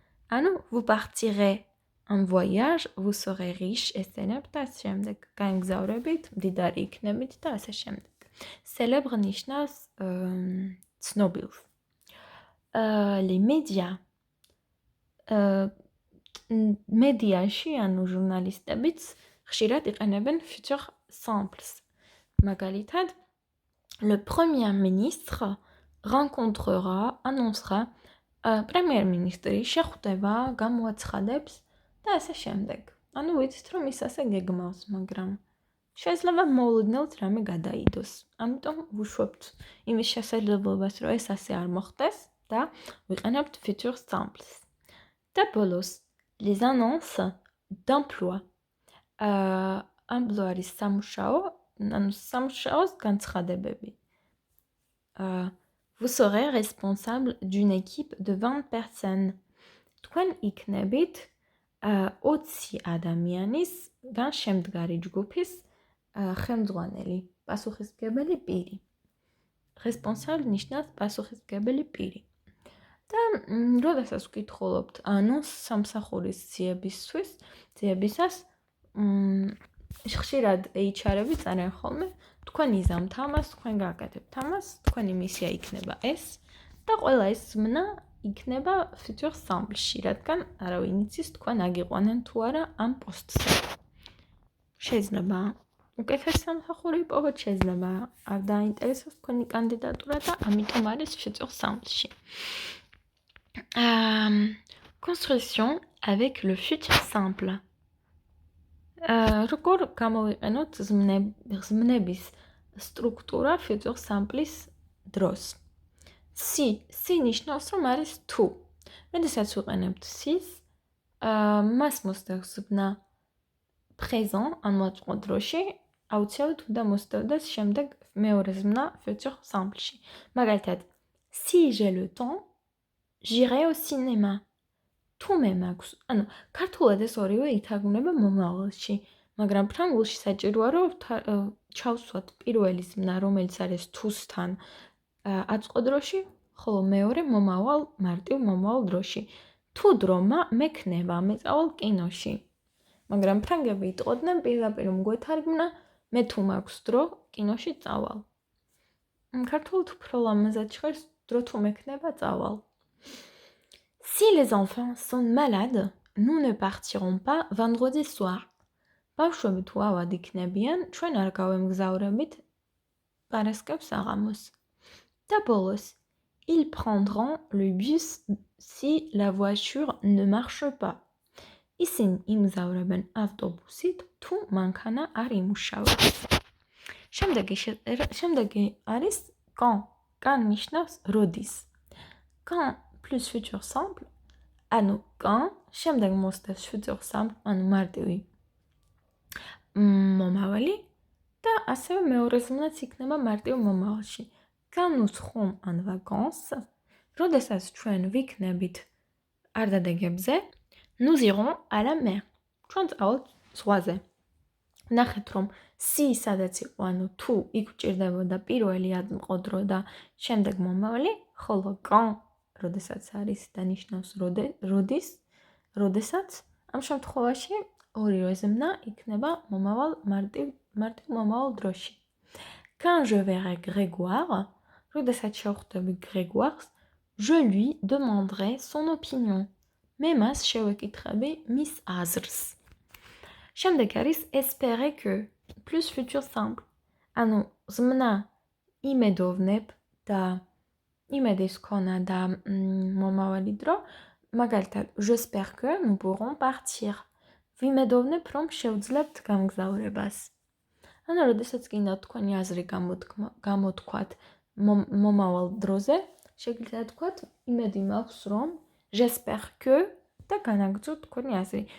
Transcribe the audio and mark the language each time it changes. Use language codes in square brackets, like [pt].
[ka] ანუ [fr] vous partirez en voyage, vous serez riche, [ka] ესენებ და ასე შემდეგ. გაემგზავრებით, მდიდარი იქნებით და ასე შემდეგ. [fr] Célèbre [ka] ნიშნავს ცნობილს. [fr] Les médias. [ka] მედიაში, ანუ ჟურნალისტებიც ხშირად იყენებენ futur simples. მაგალითად, [fr] le premier ministre rencontrera, annoncera [ka] პრემიერ-მინისტრი შეხვდება, გამოაცხადებს და ასე შემდეგ. ანუ ვიცით, რომ ის ასე გეგმავს, მაგრამ შეიძლება მოულოდნელად რამე გადაიდოს. ამიტომ ვუშვებთ იმის შესაძლებლობას, რომ ეს ასე არ მოხდეს და ვიყენებთ futur simples. და ბოლოს, [fr] les annonces d'emploi. [ka] emploi არის სამუშაო, ანუ სამუშაოს განცხადებები. [fr] Vous serez responsable d'une équipe de 20 personnes. [ka] თქვენ იქნებით 20 ადამიანისგან შემდგარი ჯგუფის ხელმძღვანელი, პასუხისმგებელი პირი. Responsable ნიშნავს პასუხისმგებელი პირი. და როდესაც ვკითხულობთ ანონს სამსახურის ძიებისას, ხშირად HR-ები წერენ ხოლმე, თქვენ იზამთ ამას, თქვენ გააკეთებთ ამას, თქვენი მისია იქნება ეს და ყველა ეს ზმნა იქნება futur simple-ში, რადგან არავინ იცის თქვენ აგიყვანენ თუ არა ამ პოსტზე. შეიძლება უკეთესი სამსახური იპოვოთ, შეიძლება არ დაინტერესოს თქვენი კანდიდატურა და ამიტომ არის futur simple-ში. [fr] Construction avec le futur simple. [ka] როგორ გამოვიყენოთ ზმნების სტრუქტურა futur simple-ის დროს. Si ნიშნავს, რომ არის თუ. როდესაც ვიყენებთ sis, მას მოსდევს ზმნა présent, ან მოაწყო დროში, აუცილებლად უნდა მოსდევდეს შემდეგ მეორე ზმნა futur simple-ში. მაგალითად, [fr] si j'ai le temps, j'irai au cinéma. [ka] თუ მე მაქვს, ანუ ქართულად ეს ორივე ითარგმნება მომავალში, მაგრამ ფრანგულში საჭიროა, რომ ჩავსვათ პირველი ზმნა, რომელიც არის თუსთან აწყო დროში, ხოლო მეორე მარტივ მომავალ დროში. თუ დრო მექნება, მეწავალ კინოში. მაგრამ ფრანგები იტყოდნენ პირდაპირ მგვეთარგმნა, მე თუ მაქვს დრო, კინოში წავალ. ქართულად უფრო ლამაზად ჟღერს, დრო თუ მექნება, წავალ. [fr] Si les enfants sont malades, nous ne partirons pas vendredi soir. [ka] ბავშვები თუ ავად იქნებიან, ჩვენ არ გავემგზავრებით პარასკევს საღამოს. და ბოლოს, [fr] ils prendront le bus si la voiture ne marche pas. [ka] ისინი იმგზავრებენ ავტობუსით, თუ მანქანა არ იმუშავებს. შემდეგი არის quand. Quand ნიშნავს როდის. Quand plus futur simple, ანუ quand, შემდეგ მოსდევს futur simple, ანუ მარტივი მომავალი და ასევე მეორე ზმნაც იქნება მარტივ მომავალში. განუსხომ ან vacances, როდესაც ჩვენ ვიქნებით არდადეგებზე, [fr] nous irons à la mer. [ka] ჩვენ წავალთ ზღვაზე. ნახეთ, რომ si სადაც იყო, ანუ თუ იქ გვჭირდებოდა პირველი აწმყო და შემდეგ მომავალი, ხოლო quand, როდესაც არის და ნიშნავს როდის, როდესაც, ამ შემთხვევაში ორივე ზმნა იქნება მარტივ მომავალ დროში. [fr] Quand je verrai Grégoire, [ka] როდესაც შევხვდები Grégoire-ს, [fr] je lui demanderai son opinion. [ka] მე მას შევეკითხები მის აზრს. შემდეგ არის espérer que, plus futur simple. ანუ ზმნა იმედოვნებ და იმედის ქონა და მომავალი დრო, მაგალითად, [fr] j'espère que nous pourrons partir. [ka] ვიმედოვნებ, რომ შევძლებთ გამგზავრებას. ანუ როდესაც გინდა თქვენი აზრი გამოთქვათ მომავალ დროზე, შეგიძლიათ თქვათ იმედი მაქვს, რომ j'espère que და განაგრძოთ თქვენი აზრი.